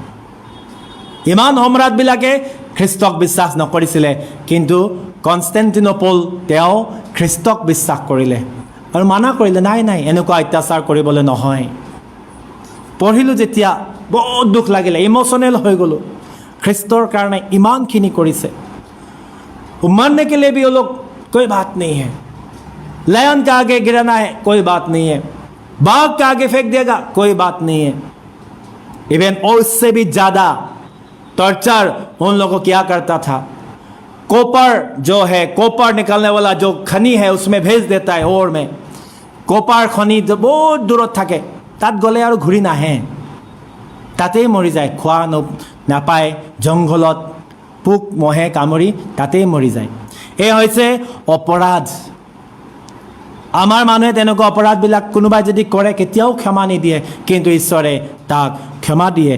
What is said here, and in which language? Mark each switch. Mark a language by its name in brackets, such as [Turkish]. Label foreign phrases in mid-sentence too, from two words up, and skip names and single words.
[Assamese] ইমান সম্ৰাটবিলাকে খ্ৰীষ্টক বিশ্বাস নকৰিছিলে, কিন্তু কনষ্টেণ্টিনোপল তেওঁ খ্ৰীষ্টক বিশ্বাস কৰিলে আৰু মানা কৰিলে, নাই নাই এনেকুৱা অত্যাচাৰ কৰিবলৈ নহয়। পঢ়িলোঁ যেতিয়া বহুত দুখ লাগিলে, ইম'চনেল হৈ গ'লোঁ। খ্ৰীষ্টৰ কাৰণে ইমানখিনি কৰিছে। [Hindi] मरने के लिए भी वो लोग कोई बात नहीं है, लायन का आगे गिराना है कोई बात नहीं है, बाघ का आगे फेंक देगा कोई बात नहीं है। इवन उससे भी ज़्यादा टॉर्चर उन लोगों को क्या करता था, कॉपर जो है, कॉपर निकलने वाला जो खनी है उसमें भेज देता है और में कॉपर खनी जो बहुत दूर [Assamese] থাকে তাত গ'লে আৰু ঘূৰি নাহে, তাতেই মৰি যায়, খোৱা নাপায়, জংঘলত পোক মহে কামুৰি তাতেই মৰি যায়। এই হৈছে অপৰাধ। আমাৰ মানুহে তেনেকুৱা অপৰাধবিলাক কোনোবাই যদি কৰে কেতিয়াও ক্ষমা নিদিয়ে, কিন্তু ঈশ্বৰে তাক ক্ষমা দিয়ে।